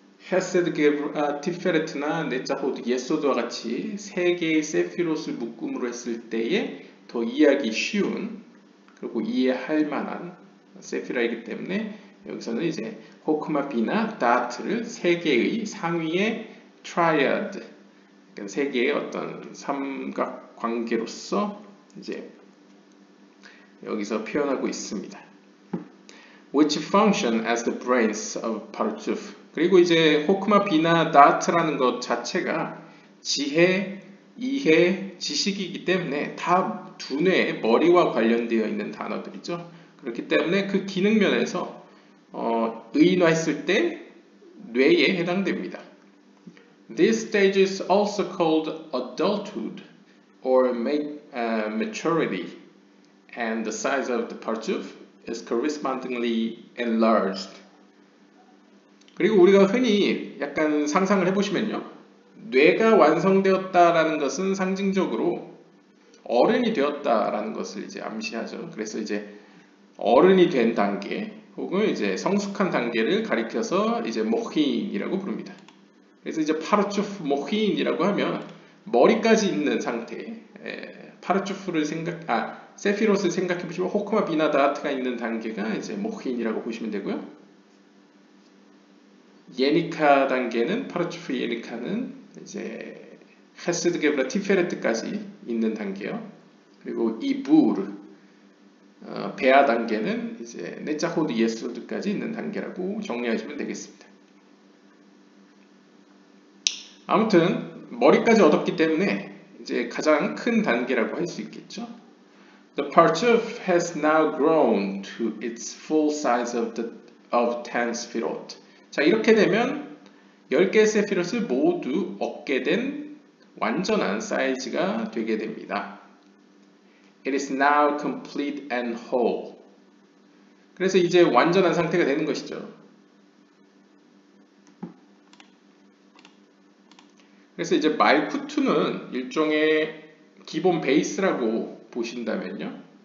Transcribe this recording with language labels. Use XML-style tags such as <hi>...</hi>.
<ko>헤세드, 게브라, 티페레트나 네자호드, 예소드와 같이 3개의 세피롯을 묶음으로 했을 때에 더 이해하기 쉬운 그리고 이해할 만한 세피라이기 때문에 여기서는 이제 호크마, 비나, 다트를 3개의 상위의 트라이아드, 그러니까 3개의 어떤 삼각 관계로서 이제 여기서 표현하고 있습니다.</ko> <en>Which function as the brains of Partsuf.</en> <ko>그리고 이제 호크마, 비나, 다트라는 것 자체가 지혜, 이해, 지식이기 때문에 다 두뇌의 머리와 관련되어 있는 단어들이죠. 그렇기 때문에 그 기능 면에서 의인화했을 때 뇌에 해당됩니다.</ko> <en>This stage is also called adulthood or maturity, and the size of the partsuf is correspondingly enlarged.</en> <ko>그리고 우리가 흔히 약간 상상을 해보시면요. 뇌가 완성되었다라는 것은 상징적으로 어른이 되었다라는 것을 이제 암시하죠. 그래서 이제 어른이 된 단계 혹은 이제 성숙한 단계를 가리켜서 이제 모힌이라고 부릅니다. 그래서 이제 파르츠프 모힌이라고 하면 머리까지 있는 상태, 파르츠프를 세피롯을 생각해 보시면 호크마, 비나, 다아트가 있는 단계가 이제 모힌이라고 보시면 되고요. 예니카 단계는 파르츠프 예니카는 이제 헤세드, 게브라, 티페레트까지 있는 단계요. 그리고 이부르 베아 단계는 이제 네자호드, 예소드까지 있는 단계라고 정리하시면 되겠습니다. 아무튼 머리까지 얻었기 때문에 이제 가장 큰 단계라고 할 수 있겠죠.</ko> <en>The partsuf has now grown to its full size of 10 sefirot.</en> <ko>자, 이렇게 되면 10개의 세피롯을 모두 얻게 된 완전한 사이즈가 되게 됩니다.</ko> <en>It is now complete and whole.</en> <ko>그래서 이제 완전한 상태가 되는 것이죠. 그래서 이제 말쿠투는 일종의 기본 베이스라고 보신다면요.</ko>